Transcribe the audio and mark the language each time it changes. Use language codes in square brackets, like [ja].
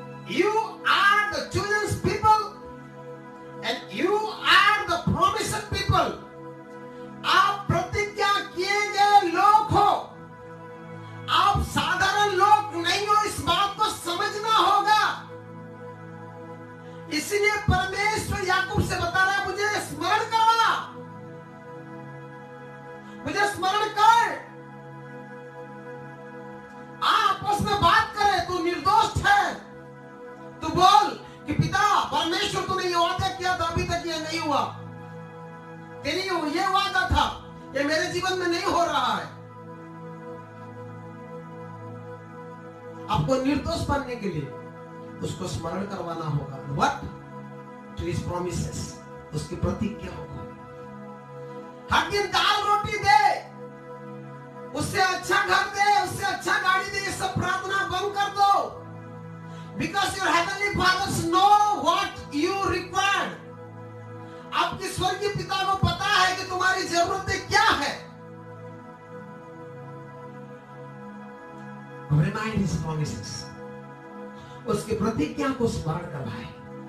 [en] You are the chosen people and you are the promised people. [hi] आप प्रतिज्ञा किए गए लोग हो, आप साधारण लोग नहीं हो। इस बात को समझना होगा। इसलिए परमेश्वर याकूब से बता रहा है, मुझे स्मरण करवा, मुझे स्मरण कर। आपस में बात करें। तू निर्दोष है, तू बोल कि पिता परमेश्वर तूने ये वादा किया था, अभी तक ये नहीं हुआ। तेरी ये वादा था, ये मेरे जीवन में नहीं हो रहा है। आपको निर्दोष बनने के लिए उसको स्मरण करवाना होगा। [en] What? to his promises, [hi] उसकी प्रतिज्ञाओं को। हर दिन दाल रोटी दे, उससे अच्छा घर दे, उससे अच्छा गाड़ी दे, ये सब प्रार्थना बंद कर दो। [en] Because your heavenly fathers know what you require. [hi] आपके स्वर्गीय पिता को पता है कि तुम्हारी जरूरतें क्या है। [en] Remind his promises. [hi] उसकी प्रतिज्ञा को स्मरण करवाए।